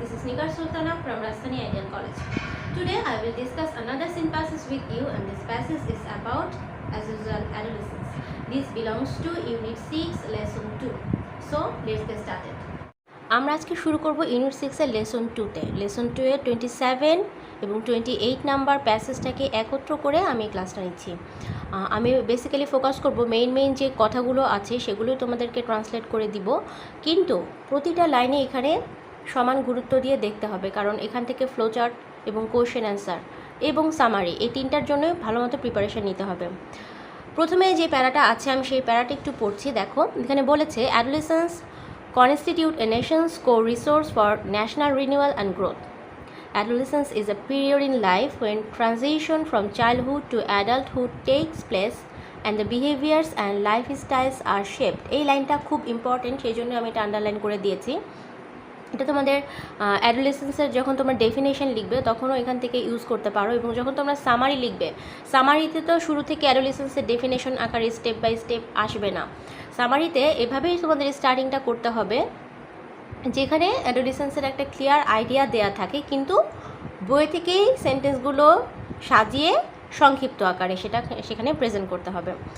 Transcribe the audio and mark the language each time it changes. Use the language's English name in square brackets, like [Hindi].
[English] This is Nigar Sultana from Rastani Ideal College. Today I will discuss another scene passage with you, and this passage is about, as usual, adolescence. This belongs to Unit 6, Lesson 2. So let's get started. [Bangla] আমরা আজকে শুরু করব unit 6 এর lesson 2 তে। Lesson 2 এর 27 এবং 28 number প্যাসেজটাকে একত্র করে আমি ক্লাসটা নিচ্ছি। আমি বেসিক্যালি ফোকাস করব মেইন যে কথাগুলো আছে সেগুলো তোমাদেরকে ট্রান্সলেট করে দিব, কিন্তু প্রতিটা লাইনে এখানে সমান গুরুত্ব দিয়ে দেখতে হবে, কারণ এখান থেকে ফ্লোচার্ট এবং কোয়েশ্চেন অ্যান্সার এবং সামারি এই তিনটার জন্য ভালো মতো প্রিপারেশন নিতে হবে। প্রথমে যে প্যারাটা আছে আমি সেই প্যারাটা একটু পড়ছি। দেখো, এখানে বলেছে adolescence [English] constitute a nation's core resource for national renewal and growth. Adolescence is a period in life when transition from childhood to adulthood takes place and the behaviors and lifestyles are shaped. [Bangla] এই লাইনটা খুব important, সেই জন্য আমি এটা underline করে দিয়েছি। এটা তোমাদের অ্যাডোলেসেন্সের যখন তোমরা ডেফিনেশন লিখবে তখনও এখান থেকে ইউজ করতে পারো, এবং যখন তোমরা সামারি লিখবে, সামারিতে তো শুরু থেকে অ্যাডোলেসেন্সের ডেফিনেশন আকারে স্টেপ বাই স্টেপ আসবে না। সামারিতে এভাবেই তোমাদের স্টার্টিংটা করতে হবে, যেখানে অ্যাডোলেসেন্সের একটা ক্লিয়ার আইডিয়া দেয়া থাকে, কিন্তু বই থেকেই সেন্টেন্সগুলো সাজিয়ে সংক্ষিপ্ত আকারে সেখানে প্রেজেন্ট করতে হবে।